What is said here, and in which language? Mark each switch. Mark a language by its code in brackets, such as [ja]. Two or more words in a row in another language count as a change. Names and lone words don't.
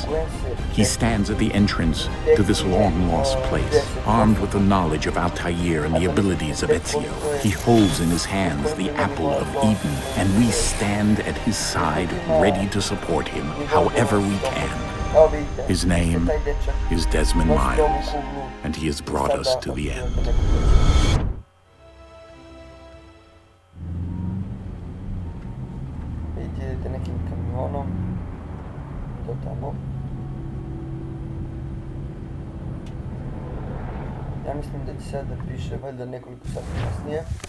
[en] He stands at the entrance to this long-lost place, armed with the knowledge of Altair and the abilities of Ezio. He holds in his hands the apple of Eden, and we stand at his side, ready to support him, however we can. His name is Desmond Miles, and he has brought us to the end. [sr] Idete nekim kamionom do tamo. Ja mislim da će sad da piše valjda nekoliko sati kasnije.